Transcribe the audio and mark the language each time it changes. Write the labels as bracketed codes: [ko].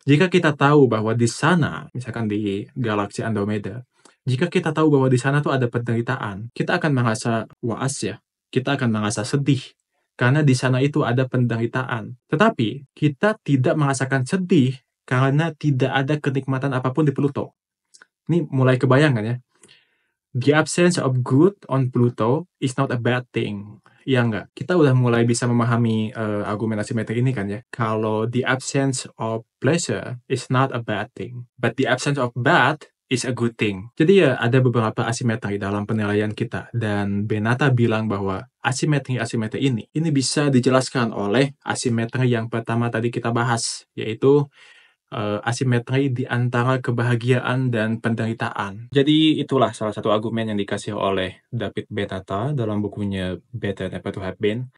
[id] Jika kita tahu bahwa di sana, misalkan di galaksi Andromeda, jika kita tahu bahwa di sana tuh ada penderitaan, kita akan merasa waas ya. Kita akan merasa sedih. Karena di sana itu ada penderitaan. Tetapi, kita tidak merasakan sedih karena tidak ada kenikmatan apapun di Pluto. Ini mulai kebayang kan ya? [en] The absence of good on Pluto is not a bad thing. [id] Ya enggak? Kita udah mulai bisa memahami argumen asimetri ini kan ya? [en] Kalau the absence of pleasure is not a bad thing. But the absence of bad is a good thing. [id] Jadi ya ada beberapa asimetri dalam penilaian kita. Dan Benata bilang bahwa asimetri-asimetri ini bisa dijelaskan oleh asimetri yang pertama tadi kita bahas, yaitu asimetri di antara kebahagiaan dan penderitaan. Jadi itulah salah satu argumen yang dikasih oleh David Benata dalam bukunya Better Never to Have Been.